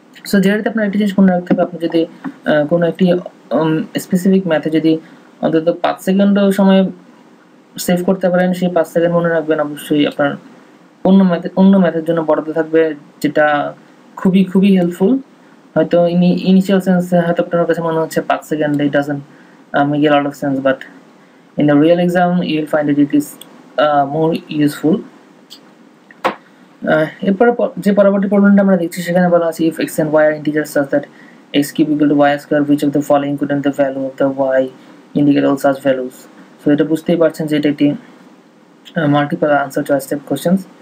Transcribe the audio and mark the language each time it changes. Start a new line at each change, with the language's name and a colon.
Bangla: So যেটাতে আপনার একটা জিনিস মনে রাখতে হবে, আপনি যদি কোনো একটি স্পেসিফিক ম্যাথে যদি অন্তত 5 সেকেন্ডও সময় সেভ করতে পারেন, সেই 5 সেকেন্ড মনে রাখবেন অবশ্যই আপনার অন্য ম্যাথের জন্য বরাদ্দ থাকবে, যেটা খুবই হেল্পফুল। হয়তো ইনিশিয়াল সেন্সে হয়তো আপনার কাছে মনে হচ্ছে 5 second
English: it doesn't make a lot of sense, but in the real exam you will find that it is more useful.
Bangla: এরপর যে পরবর্তী প্রবলেমটা আমরা দেখছি সেখানে বলা আছে
English: if x and y are integers such that x cube equal to y square, which of the following couldn't the value of the y indicate all such values?
Bangla: So এটা বুঝতেই পারছেন যে এটা একটি multiple answer choice type questions.